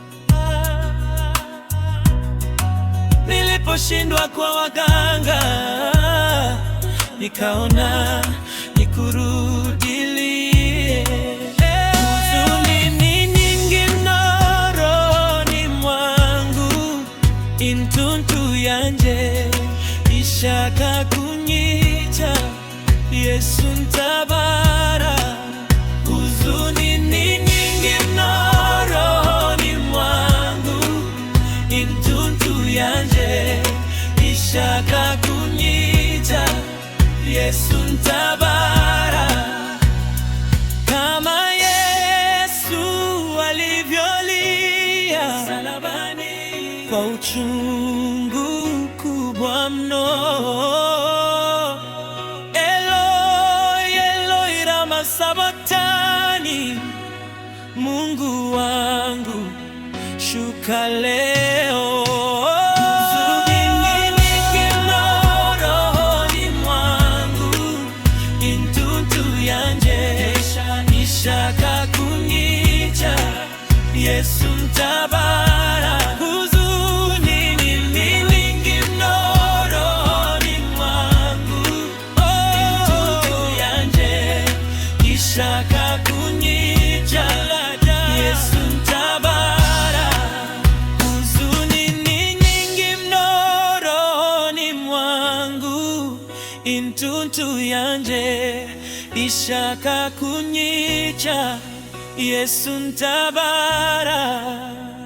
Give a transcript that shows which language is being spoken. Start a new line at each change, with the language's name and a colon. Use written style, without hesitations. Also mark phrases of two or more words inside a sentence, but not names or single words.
Swahili: Niliposhindwa kwa waganga, nikaona nikurudilie. Huzuni ni nyingi mno rohoni mwangu,
Rundi: intuntu yanje ishaka kunyica. Yesu ntabara.
Swahili: Huzuni ni nyingi mno rohoni mwangu,
Rundi: intuntu yanje ishaka kunyica. Yesu ntabara.
Swahili: Kama Yesu alivyolia msalabani kwa uchungu kubwa mno,
Aramaic: Eloi, Eloi lama sabachthani,
Swahili: Mungu wangu shuka leo. Huzuni nyingi mno rohoni mwangu,
Rundi: intuntu yanje ishaka kunyica. Yesu ntabara.
Swahili: Huzuni ni nyingi mno rohoni mwangu,
Rundi: intuntu yanje ishaka kunyica. Yesu ntabara.
Swahili: Huzuni ni nyingi mno rohoni mwangu,
Rundi: intuntu yanje ishaka kunyica. Yesu ntabara.